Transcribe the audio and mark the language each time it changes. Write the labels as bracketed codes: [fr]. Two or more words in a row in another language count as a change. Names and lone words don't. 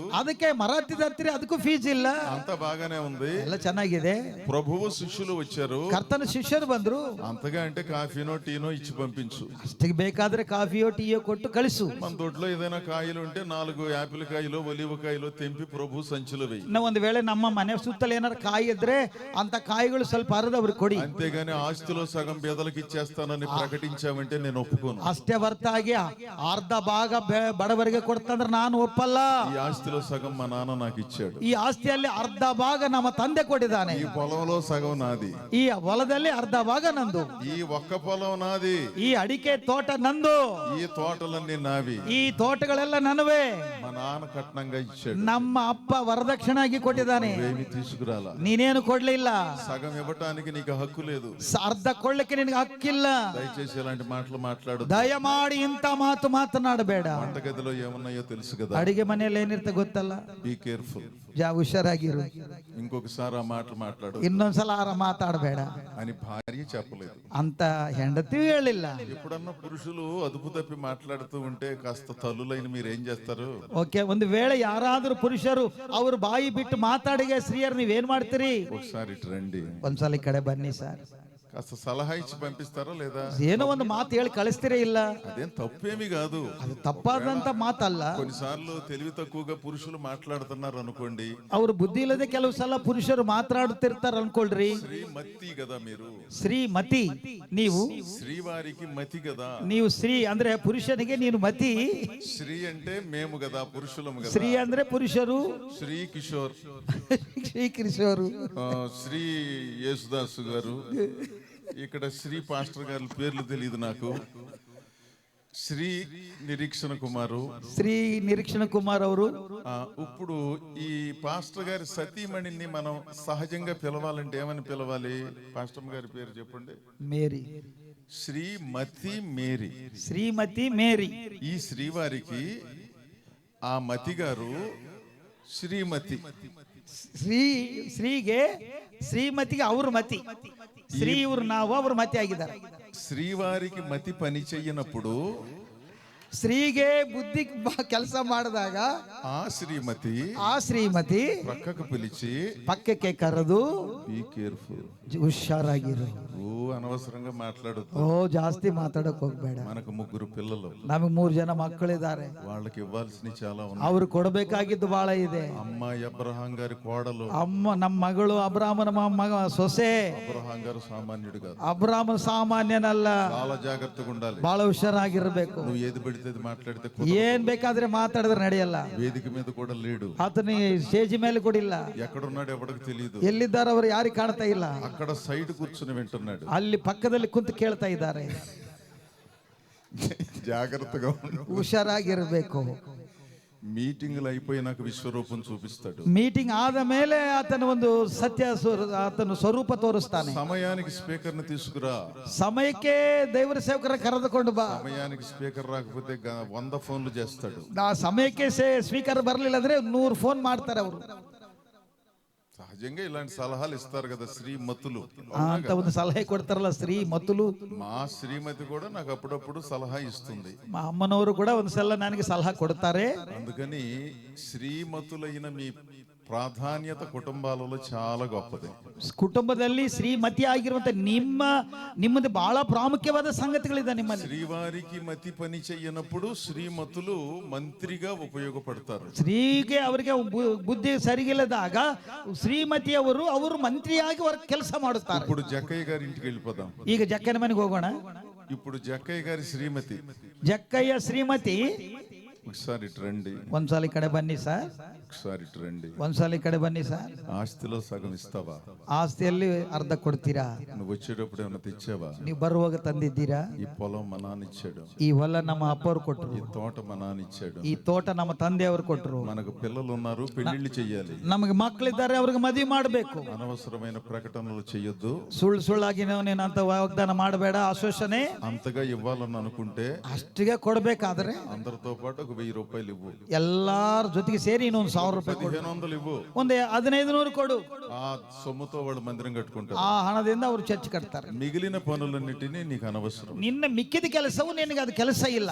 [kn] ಅದಕ್ಕೆ ಮರ ಹತ್ತಿದತ್ತೀರಿ, ಅದಕ್ಕೂ ಫೀಸ್ ಇಲ್ಲ. [te] అంతా బాగానే ఉంది. [kn] ಎಲ್ಲ ಚೆನ್ನಾಗಿದೆ. [te] ప్రభువు శిష్యులు వచ్చారు. [kn] ಕರ್ತನ ಶಿಷ್ಯರು ಬಂದ್ರು. [te] అంతగా అంటే కాఫీనో టీనో ఇచ్చి పంపించు. [kn] ಅಷ್ಟಿಗೆ ಬೇಕಾದ್ರೆ ಕಾಫಿಯೋ ಟೀಯೋ ಕೊಟ್ಟು ಕಳಿಸು. [te] మన దొడ్లో ఏదైనా కాయలు ఉంటే 4 యాపిల్ కాయలు ఒలివ కాయలు తెంపి ప్రభు సంచిలో వేయి. [kn] ಇನ್ನು ಒಂದು ವೇಳೆ ನಮ್ಮ ಮನೆ ಸುತ್ತಲೂ ಏನಾರು ಕಾಯಿ ಇದ್ರೆ ಅಂತ ಕಾಯಿಗಳು ಸ್ವಲ್ಪ ಹರಿದು ಅವ್ರಿಗೆ ಕೊಡಿ. [te] అంతేగాని ఆస్తిలో సగం పేదలకు ఇచ్చేస్తానని ప్రకటించామంటే నేను ఒప్పుకోను. [kn] ಅಷ್ಟೇ ಹೊರತಾಗಿ ಅರ್ಧ ಭಾಗ ಬಡವರಿಗೆ ಕೊಡ್ತಂದ್ರೆ ನಾನು ಒಪ್ಪಲ್ಲ. [te] ఈ ఆస్తిలో సగం మా నాన్న నాకు ఇచ్చాడు. [kn] ಈ ಆಸ್ತಿಯಲ್ಲಿ ಅರ್ಧ ಭಾಗ ನಮ್ಮ ತಂದೆ ಕೊಟ್ಟಿದ್ದಾನೆ. [te] ఈ పొలంలో సగం నాది. [kn] ಈ ಹೊಲದಲ್ಲಿ ಅರ್ಧ ಭಾಗ ನಂದು. [te] ఈ ఒక్క పొలం నాది. [kn] ಈ ಅಡಿಕೆ ತೋಟ ನಂದು. [te] ఈ తోటలన్నీ నావి. [kn] ಈ ತೋಟಗಳೆಲ್ಲ ನನ್ನವೇ. [te] మా నాన్న కట్నంగా ఇచ్చాడు. [kn] ನಮ್ಮ ಅಪ್ಪ ವರದಕ್ಷಿಣಾಗಿ ಕೊಟ್ಟಿದ್ದಾನೆ. [te] ఏమి తీసుకురాలా. [kn] ನೀನೇನು ಕೊಡ್ಲಿಲ್ಲ. [te] సగం ఇవ్వటానికి నీకు హక్కు లేదు. [kn] ಅರ್ಧ ಕೊಳ್ಳಕ್ಕೆ ನಿನಗೆ ಹಕ್ಕಿಲ್ಲ. [te] దయచేసి ఇలాంటి మాటలు మాట్లాడు. [kn] ದಯಮಾಡಿ ಇಂಥ ಮಾತು ಮಾತನಾಡಬೇಡ. [te] వంటగదిలో ఏమున్నాయో తెలుసు కదా. [kn] ಅಡಿಗೆ ಮನೆಯಲ್ಲಿ ಏನಿರುತ್ತೆ ಗೊತ್ತಲ್ಲ. [en] be careful. [kn] ಹುಷಾರಾಗಿರು. [te] ఇంకొకసారి ఆ మాటలు మాట్లాడు. [kn] ಇನ್ನೊಂದ್ಸಲ ಆರ ಮಾತಾಡಬೇಡ [te] అని భార్య చెప్పలేదు. [kn] ಅಂತ ಹೆಂಡತಿ ಹೇಳಿಲ್ಲ. [te] ఎప్పుడన్నా పురుషులు అదుపు తప్పి మాట్లాడుతూ ఉంటే కాస్త తల్లులైన మీరు ఏం చేస్తారు? [kn] ಓಕೆ, ಒಂದು ವೇಳೆ ಯಾರಾದ್ರೂ ಪುರುಷರು ಅವರು ಬಾಯಿ ಬಿಟ್ಟು ಮಾತಾಡಿಗೆ ಸ್ತ್ರೀಯರು ನೀವೇನ್ ಮಾಡ್ತೀರಿ? [te] ఒకసారి ఇటు రండి. [kn] ಒಂದ್ಸಲ ಈ ಕಡೆ ಬನ್ನಿ ಸರ್. [te] కాస్త సలహా ఇచ్చి పంపిస్తారా లేదా? [kn] ಏನೋ ಒಂದು ಮಾತು ಹೇಳಿ ಕಳಿಸ್ತೀರೇ ಇಲ್ಲ. [te] అదేం తప్పేమి కాదు. [kn] ಅದು ತಪ್ಪಾದಂತ ಮಾತಲ್ಲ. [te] కొన్నిసార్లు తెలివి తక్కువగా పురుషులు మాట్లాడుతున్నారు అనుకోండి. [kn] ಅವರು ಬುದ್ಧಿ ಇಲ್ಲದೆ ಕೆಲವು ಸಲ ಪುರುಷರು ಮಾತಾಡುತ್ತಿರ್ತಾರ ಅನ್ಕೊಳ್ರಿ. [te] శ్రీమతి కదా మీరు. [kn] ಶ್ರೀಮತಿ ನೀವು. [te] శ్రీవారికి మతి కదా. [kn] ನೀವು ಶ್ರೀ ಅಂದ್ರೆ ಪುರುಷನಿಗೆ ನೀನು ಮತಿ. [te] శ్రీ అంటే మేము కదా, పురుషులము కదా. [kn] ಶ್ರೀ ಅಂದ್ರೆ ಪುರುಷರು. [te] శ్రీ కిషోర్, [kn] ಶ್ರೀ ಕಿಶೋರು, [te] శ్రీ యేసుదాసు గారు, ఇక్కడ శ్రీ పాస్టర్ గారి పేర్లు తెలియదు నాకు. శ్రీ నిరీక్షణ కుమారు, శ్రీ నిరీక్షణ కుమార్ ಅವರು. ఇప్పుడు ఈ పాస్టర్ గారి సతీమణిని మనం సహజంగా పిలవాలంటే ఏమని పిలవాలి? పాస్టర్ గారి పేరు చెప్పండి. మేరీ. శ్రీమతి మేరీ. శ్రీమతి మేరీ. ఈ శ్రీవారికి ఆ మతి గారు ಶ್ರೀಮತಿ. [kn] ಶ್ರೀಗೆ ಶ್ರೀಮತಿಗೆ ಅವ್ರ ಮತಿ, ಶ್ರೀ ಇವ್ರು ನಾವು, ಅವ್ರ ಮತಿ ಆಗಿದ್ದಾರೆ. [te] శ్రీవారికి మతి పని చెయ్యనప్పుడు [kn] ಸ್ತ್ರೀಗೆ ಬುದ್ಧಿ ಕೆಲಸ ಮಾಡಿದಾಗ ఆ ಶ್ರೀಮತಿ [te] పక్కకు పిలిచి [kn] ಪಕ್ಕಕ್ಕೆ ಕರೆದು [en] be careful, [kn] ಹುಷಾರಾಗಿರು, [te] అనవసరంగా మాట్లాడదు, [kn] ಜಾಸ್ತಿ ಮಾತಾಡಕ್ ಹೋಗ್ಬೇಡ. [te] మనకు 3 పిల్లలు, [kn] ನಮಗೆ 3 ಜನ ಮಕ್ಕಳಿದ್ದಾರೆ, [te] వాళ్ళకి ఇవ్వాల్సినవి చాలా ఉన్నాయి. [kn] ಅವ್ರು ಕೊಡಬೇಕಾಗಿದ್ದು ಬಹಳ ಇದೆ. [te] అమ్మాయి అబ్రహాం గారి కోడలు, [kn] ನಮ್ಮ మಗಳು ಅಬ್ರಾಮನ ಮಗ ಸೊಸೆ. [te] అబ్రహాం గారు సామాన్యుడు కాదు, [kn] ಅಬ್ರಾಮನ ಸಾಮಾನ್ಯನಲ್ಲ, [te] చాలా జాగ్రత్తగా ఉండాలి. [kn] ಬಹಳ ಹುಷಾರಾಗಿರ್ಬೇಕು. [te] నువ్వు ఏది పెడితే అది మాట్లాడితే [kn] ಏನ್ ಬೇಕಾದ್ರೆ ಮಾತಾಡಿದ್ರೆ ನಡೆಯಲ್ಲ. [te] వేదిక మీద కూడా లేడు, [kn] ಆತನ ಸ್ಟೇಜ್ ಮೇಲೆ ಕೂಡ ಇಲ್ಲ. [te] ఎక్కడున్నాడు ఎవరికి తెలియదు, [kn] ಎಲ್ಲಿದ್ದಾರೆ ಅವರು ಯಾರಿಗೆ ಕಾಣ್ತಾ ಇಲ್ಲ. [te] అక్కడ సైడ్ కూర్చుని వింటున్నాడు, [kn] ಅಲ್ಲಿ ಪಕ್ಕದಲ್ಲಿ ಕುಂತು ಕೇಳ್ತಾ ಇದ್ದಾರೆ. [te] జాగ్రత్తగా [kn] ಹುಷಾರಾಗಿರ್ಬೇಕು. [te] మీటింగ్లు అయిపోయినాక విశ్వరూపం చూపిస్తాడు. [kn] ಮೀಟಿಂಗ್ ಆದ ಮೇಲೆ ಆತನ ಒಂದು ಆತನ ಸ್ವರೂಪ ತೋರಿಸ್ತಾನೆ. [te] సమయానికి స్పీకర్ ని తీసుకురా, [kn] ಸಮಯಕ್ಕೆ ದೇವರ ಸೇವಕರ ಕರೆದುಕೊಂಡು ಬಾ. [te] సమయానికి స్పీకర్ రాకపోతే 100 ఫోన్లు చేస్తాడు. [kn] ಆ ಸಮಯಕ್ಕೆ ಸ್ಪೀಕರ್ ಬರಲಿಲ್ಲ ಅಂದ್ರೆ 100 ಫೋನ್ ಮಾಡ್ತಾರೆ ಅವರು. [te] సహజంగా ఇలాంటి సలహాలు ఇస్తారు కదా శ్రీమతులు, [kn] ಅಂತ ಒಂದು ಸಲಹೆ ಕೊಡ್ತಾರಲ್ಲ ಶ್ರೀಮతులు. [te] మా శ్రీమతి కూడా నాకు అప్పుడప్పుడు సలహా ఇస్తుంది. [kn] మా ಅಮ್ಮನವರು ಕೂಡ ಒಂದ್ಸಲ ನನಗೆ ಸಲಹೆ ಕೊಡ್ತಾರೆ. [te] అందుకని శ్రీమతులైన మీ ప్రాధాన్యత కుటుంబాలలో చాలా గొప్పది. [kn] ಕುಟುಂಬದಲ್ಲಿ ಶ್ರೀಮತಿ ಆಗಿರುವಂತ ನಿಮ್ಮದು ಬಹಳ ಪ್ರಾಮುಖ್ಯವಾದ ಸಂಗತಿಗಳಿದೆ ನಿಮ್ಮಲ್ಲಿ. [te] శ్రీవారికి మతి పని చెయ్యనప్పుడు శ్రీమతులు మంత్రిగా ఉపయోగపడతారు. [kn] ಸ್ತ್ರೀಗೆ ಅವರಿಗೆ ಬುದ್ಧಿ ಸರಿಗಿಲ್ಲದಾಗ ಅವರು ಮಂತ್ರಿಯಾಗಿ ಅವರ ಕೆಲಸ ಮಾಡುತ್ತಾರೆ. [te] ఇప్పుడు జక్కయ్య గారి ఇంటికి వెళ్ళిపోదాం. [kn] ಈಗ ಜಕ್ಕಯ್ಯನ ಮನೆಗೆ ಹೋಗೋಣ. [te] ఇప్పుడు జక్కయ్య గారి శ్రీమతి, [kn] ಜಕ್ಕಯ್ಯ ಶ್ರೀಮತಿ [te] ఒకసారి ఇటు రండి, [kn] ಒಂದ್ಸಲ ಈ ಕಡೆ ಬನ್ನಿ ಸರ್, [te] ఒకసారి ఇటు రండి. [kn] ಒಂದ್ಸಲ ಈ ಕಡೆ ಬನ್ನಿ ಸರ್. [te] ఆస్తిలో సగం ఇస్తావా? [kn] ಆಸ್ತಿಯಲ್ಲಿ ಅರ್ಧ ಕೊಡ್ತೀರಾ? [te] నువ్వు వచ్చేటప్పుడు ఏమైనా తెచ్చావా? [kn] ನೀವು ಬರುವಾಗ ತಂದಿದ್ದೀರಾ? [te] ఈ పొలం మా నాన్న ఇచ్చాడు, [kn] ಈ ಹೊಲ ನಮ್ಮ ಅಪ್ಪವ್ರು ಕೊಟ್ರು, [te] ఈ తోట మా నాన్న ఇచ్చాడు, [kn] ಈ ತೋಟ ನಮ್ಮ ತಂದೆಯವರು ಕೊಟ್ರು, [te] మనకు పిల్లలు ఉన్నారు, పెళ్లిళ్ళు చెయ్యాలి, [kn] ನಮಗೆ ಮಕ್ಕಳಿದ್ದಾರೆ, ಅವ್ರಿಗೆ ಮದುವೆ ಮಾಡಬೇಕು. [te] అనవసరమైన ప్రకటనలు చెయ్యొద్దు, [kn] ಸುಳ್ಳಾಗಿ ನೀನಂತ ವಾಗ್ದಾನ ಮಾಡಬೇಡ, ಆಶ್ವಾಸನೆ [te] అంతగా ఇవ్వాలని అనుకుంటే [kn] ಅಷ್ಟಿಗೆ ಕೊಡಬೇಕಾದ್ರೆ [te] అందరితో పాటు ఒక 1000 రూపాయలు ఇవ్వు, [kn] ಎಲ್ಲಾರ ಜೊತೆಗೆ ಸೇರಿ ಇನ್ನೊಂದು 1000 ರೂಪಾಯಿ ಕೊಡು, [te] 1500 ఇవ్వు, [kn] ಒಂದು 1500 ಕೊಡು. [te] ఆ సొమ్ముతో వాళ్ళు మందిరం కట్టుకుంటారు. [kn] ಆ ಹಣದಿಂದ ಅವರು ಚರ್ಚ್ ಕಟ್ತಾರೆ. [te] మిగిలిన పనులన్నిటినీ నీకు అనవసరం, [kn] ನಿನ್ನ ಮಿಕ್ಕಿದ ಕೆಲಸವು ನಿನಗೆ ಅದು ಕೆಲಸ ಇಲ್ಲ